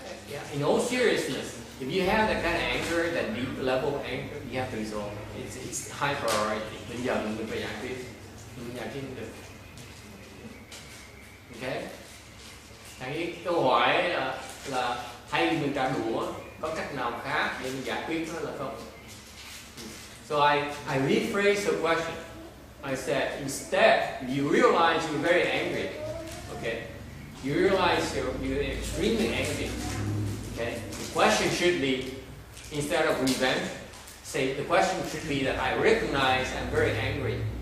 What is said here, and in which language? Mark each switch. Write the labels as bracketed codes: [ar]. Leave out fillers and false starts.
[en] Yeah, in all seriousness, if you have that kind of anger, that deep level of anger, you have to resolve it. It's high priority. [vi] Bây giờ mình phải giải quyết. Mình giải quyết được. Okay? Cái câu hỏi là thay vì mình trả đũa, có cách nào khác để mình giải quyết nó là không? [en] So I rephrased the question. I said, instead, you realize you're very angry. Okay? You realize you're extremely angry. Okay? The question should be, instead of revenge, say the question should be that I recognize I'm very angry.